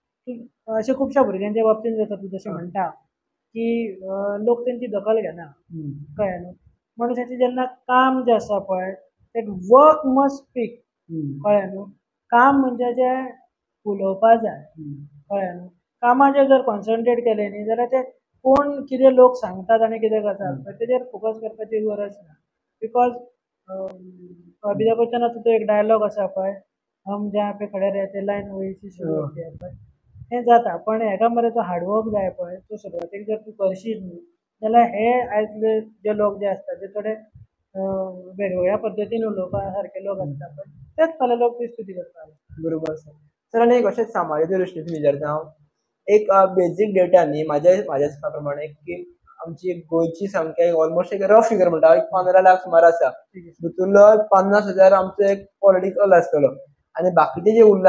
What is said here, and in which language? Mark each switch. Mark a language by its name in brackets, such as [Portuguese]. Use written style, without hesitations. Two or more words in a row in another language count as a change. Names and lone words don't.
[Konkani] अशा खूपशा भुरग्यांच्या बाबतीत जाता तू जशें म्हणटा की लोक त्यांची दखल घेना कळ्ळें न्हू मनशाचें जेन्ना काम जें आसा पळय तें [English] work must speak [Konkani] कळ्ळें न्हू काम म्हणजे जें उलोवपा जाय कळ्ळें न्हू कामाचेर जर कॉन्सन्ट्रेट केलें न्ही जाल्यार तें कोण कितें लोक सांगतात आनी कितें करतात पळय तेजेर फोकस करपाची गरज ना बिकॉज अमिताभ बच्चनाचो तो एक डायलॉग आसा पळय [Hindi] हम जहाँ पे खड़े रहते लाइन वहीं से शुरू होती है [Konkani] पळय हें जाता पण हेका मरे तो हार्डवर्क जाय पळय तूं सुरवातेक जर तूं करशीत न्ही जाल्यार हे आयजले जे लोक जे आसता जे थोडे वेगवेगळ्या पद्दतीन उलोवपा सारके लोक आसता पळय तेच फाल्यां लोक ती स्तुती करपाक लागता बरोबर सर सर आनी एक अशेंच सामाजाच्या दृश्टीन विचारता हांव एक [English] basic data [Konkani] न्ही म्हाज्या दिसपा प्रमाणे की आमची गोंयची संख्या ऑलमोस्ट एक [English] rough figure [Konkani] म्हणटा एक 15 लाख सुमार आसा भितूरलो 50,000 आमचो एक पॉलिटिकल आसतलो आनी बाकीचे जे उरला